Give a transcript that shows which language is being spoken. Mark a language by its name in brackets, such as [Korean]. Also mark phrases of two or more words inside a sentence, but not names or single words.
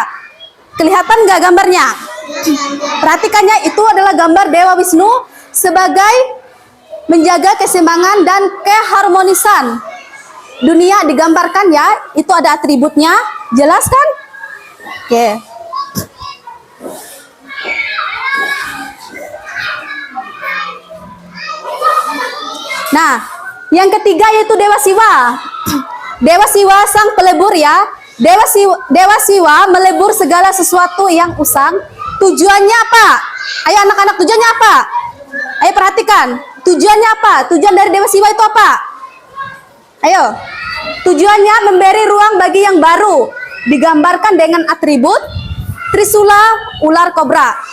[Indonesian] Kelihatan nggak gambarnya? Perhatikannya, itu adalah gambar Dewa Wisnu sebagai menjaga keseimbangan dan keharmonisan dunia, digambarkan ya. Itu ada atributnya, jelas kan? Oke. Nah, yang ketiga yaitu Dewa Siwa. Dewa Siwa sang pelebur ya. Dewa Siwa melebur segala sesuatu yang usang. Tujuannya apa? Ayo anak-anak, tujuannya apa? Ayo perhatikan. Tujuannya apa? Tujuan dari Dewa Siwa itu apa? Ayo. Tujuannya memberi ruang bagi yang baru. Digambarkan dengan atribut Trisula, ular kobra.